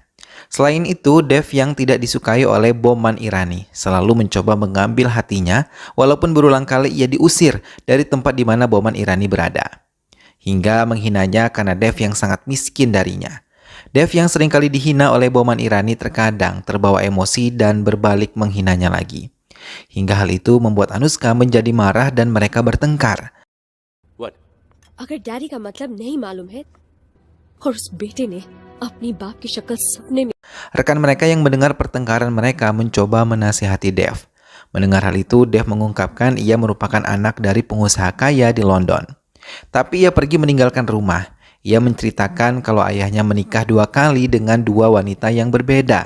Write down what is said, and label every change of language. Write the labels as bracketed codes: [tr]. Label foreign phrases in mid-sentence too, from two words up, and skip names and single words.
[id] Selain itu, Dev yang tidak disukai oleh Boman Irani selalu mencoba mengambil hatinya, walaupun berulang kali ia diusir dari tempat di mana Boman Irani berada. Hingga menghinanya karena Dev yang sangat miskin darinya. Dev yang seringkali dihina oleh Boman Irani terkadang terbawa emosi dan berbalik menghinanya lagi. Hingga hal itu membuat Anushka menjadi marah dan mereka bertengkar. [hi] अगर डैडी का मतलब नहीं मालूम है और उस बेटे ने अपनी बाप की शक्ल सपने में. [id] Rekan mereka yang mendengar pertengkaran mereka mencoba menasihati Dev. Mendengar hal itu, Dev mengungkapkan ia merupakan anak dari pengusaha kaya di London. Tapi ia pergi meninggalkan rumah. Ia menceritakan kalau ayahnya menikah 2 kali dengan 2 wanita yang berbeda.